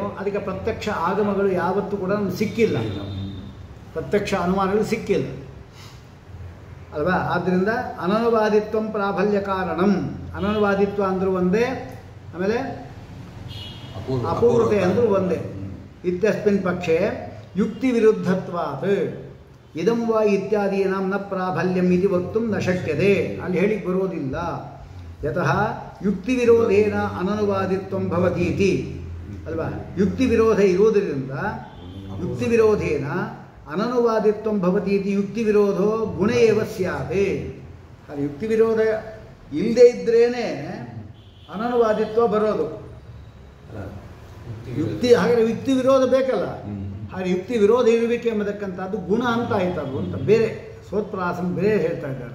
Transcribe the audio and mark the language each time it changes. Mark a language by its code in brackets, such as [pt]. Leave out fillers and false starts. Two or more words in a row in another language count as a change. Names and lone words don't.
[kn] ಅದಕ್ಕೆ ಪ್ರತ್ಯಕ್ಷ ಆಗಮಗಳು ಯಾವತ್ತೂ ಕೂಡ ಸಿಕ್ಕಿಲ್ಲ, ಪ್ರತ್ಯಕ್ಷ ಅನುಮಾನಗಳು ಸಿಕ್ಕಿಲ್ಲ ಅಲ್ವಾ. ಆದ್ದರಿಂದ [sa] ಅನನುವಾದಿತ್ವ ಪ್ರಾಬಲ್ಯ ಕಾರಣಂ, [kn] ಅನನುವಾದಿತ್ವ ಅಂದರೂ ಒಂದೇ, ಆಮೇಲೆ ಅಪೂರ್ವತೆ ಅಂದರೂ ಒಂದೇ. [sa] ಇತ್ಯಸ್ಮಿನ್ ಪಕ್ಷೆ ಯುಕ್ತಿ ವಿರುದ್ಧತ್ವಾತ್ ಇದಂ ವಾ ಇತ್ಯಾದೀನಾಂ ನ ಪ್ರಾಬಲ್ಯಂ ಇತಿ ವಕ್ತುಂ ನ ಶಕ್ಯತೆ. [kn] ಅಲ್ಲಿ ಹೇಳಿಕ್ಕೆ ಬರೋದಿಲ್ಲ. [sa] ಯತಃ ಯುಕ್ತಿ ವಿರೋಧೇನ ಅನನುವಾದಿತ್ವಂ ಭವತೀತಿ ಅಲ್ವಾ. [kn] ಯುಕ್ತಿ ವಿರೋಧ ಇರುವುದರಿಂದ [sa] ಯುಕ್ತಿವಿರೋಧೇನ ಅನನುವಾದಿತ್ವಂ ಭವತಿ ಇತಿ ಯುಕ್ತಿವಿರೋಧೋ ಗುಣ ಏವ ಸ್ಯಾದೆ. [kn] ಅದು ಯುಕ್ತಿವಿರೋಧ ಇಲ್ಲದೆ ಇದ್ರೇನೆ ಅನನುವಾದಿತ್ವ ಬರೋದು. ಹಾಗಾದರೆ ಯುಕ್ತಿ ವಿರೋಧ ಬೇಕಲ್ಲ. ಹಾಗೆ ಯುಕ್ತಿ ವಿರೋಧ ಇರಬೇಕು ಎಂಬತಕ್ಕಂಥದ್ದು ಗುಣ ಅಂತ ಆಯ್ತದು ಅಂತ ಬೇರೆ ಸೋತ್ಪ್ರಾಸನ ಬೇರೆ ಹೇಳ್ತಾ ಇದ್ದಾರೆ.